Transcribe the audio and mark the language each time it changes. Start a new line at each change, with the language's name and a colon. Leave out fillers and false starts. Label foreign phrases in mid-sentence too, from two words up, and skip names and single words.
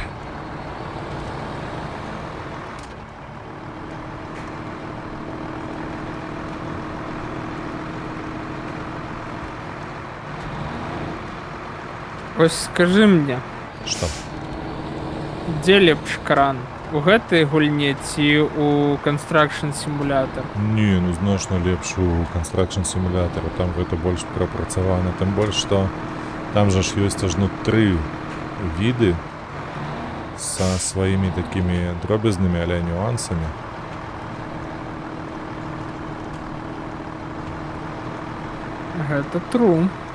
Ukrainian: Ось скажи мне, Що?
Belarusian: де лепш кран? У гэтай гульні ці у Construction Simulator?
Ukrainian: Ні, ну значно лепше у Construction Simulator,
Belarusian: там гэта больш прапрацавана, тым больш, што там же ж ёсць аж ну 3 виды со сваімі такімі дробязнымі а-ля нюансамі. Гэта true.